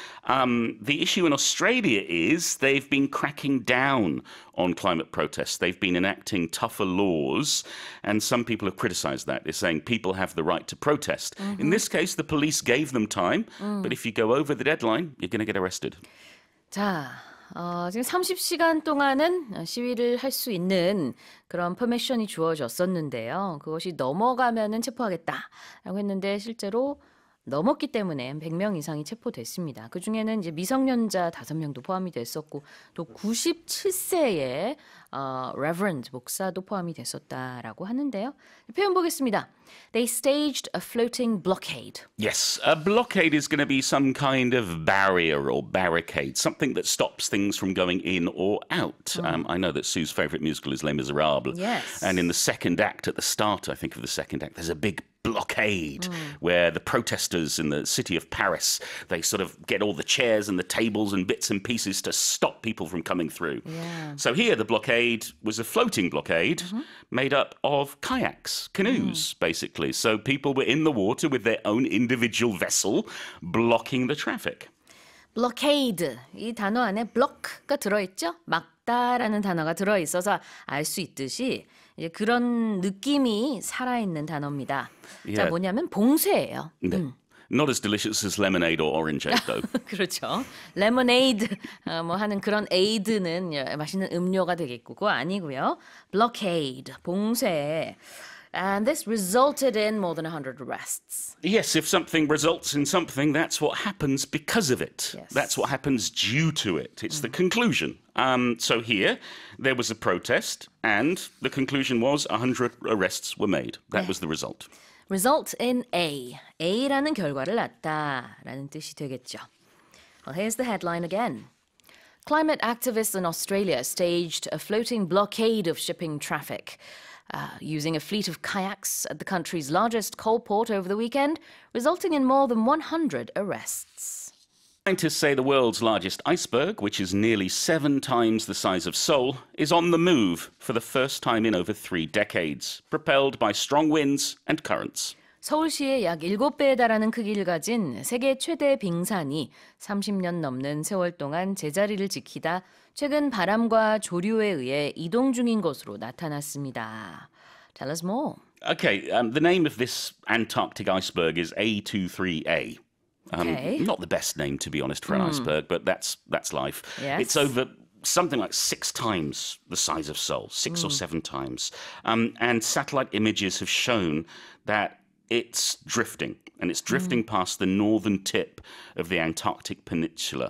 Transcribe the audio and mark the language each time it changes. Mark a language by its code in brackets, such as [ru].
[en] The issue in Australia is they've been cracking down on climate protests. They've been enacting tougher laws, and some people have criticized that. They're saying people have the right to protest. In this case, the police gave them time, but if you go over the deadline, you're going to get arrested. [ko] 자, 지금 30시간 동안은 시위를 할 수 있는 그런 퍼미션이 주어졌었는데요. 그것이 넘어가면은 체포하겠다라고 했는데 실제로 넘었기 때문에 100명 이상이 체포됐습니다. 그중에는 이제 미성년자 5명도 포함이 됐었고 또 97세의 Reverend 목사도 포함이 됐었다라고 하는데요. 표현 보겠습니다. [en] They staged a floating blockade. Yes, a blockade is going to be some kind of barrier or barricade, something that stops things from going in or out. I know that Sue's favourite musical is Les Miserables. Yes. And in the second act, at the start, I think of the second act, there's a big blockade where the protesters in the city of Paris, they sort of get all the chairs and the tables and bits and pieces to stop people from coming through. Yeah. So here the blockade was a floating blockade made up of kayaks, canoes, basically. So people were in the water with their own individual vessel blocking the traffic. [ko] blockade, 이 단어 안에 block가 들어있죠? 막다라는 단어가 들어있어서 알 수 있듯이 이제 그런 느낌이 살아있는 단어입니다. [en] Yeah. [ko] 자, 뭐냐면 봉쇄예요. 네. [en] Not as delicious as lemonade or orangeade, though. [ko] 그렇죠. 레모네이드 뭐 하는 그런 에이드는 맛있는 음료가 되겠고 그거 아니고요. [en] blockade, 봉쇄. And this resulted in more than 100 arrests. Yes, if something results in something, that's what happens because of it. Yes. That's what happens due to it. It's the conclusion. So here, there was a protest, and the conclusion was 100 arrests were made. That was the result. Result in A. [ko] A라는 결과를 낳다라는 뜻이 되겠죠. [en] Well, here's the headline again. Climate activists in Australia staged a floating blockade of shipping traffic. Using a fleet of kayaks at the country's largest coal port over the weekend, resulting in more than 100 arrests. Scientists say the world's largest iceberg, which is nearly 7 times the size of Seoul, is on the move for the first time in over 3 decades, propelled by strong winds and currents. [ko] 서울시의 약 7배에 달하는 크기를 가진 세계 최대 빙산이 30년 넘는 세월 동안 제자리를 지키다 최근 바람과 조류에 의해 이동 중인 것으로 나타났습니다. [en] Tell us more. Okay, the name of this Antarctic iceberg is A23A. Okay. Not the best name, to be honest, for an iceberg, but that's life. Yes. It's over something like 6 times the size of Seoul, 6 or 7 times. And satellite images have shown that it's drifting, and it's drifting past the northern tip of the Antarctic Peninsula.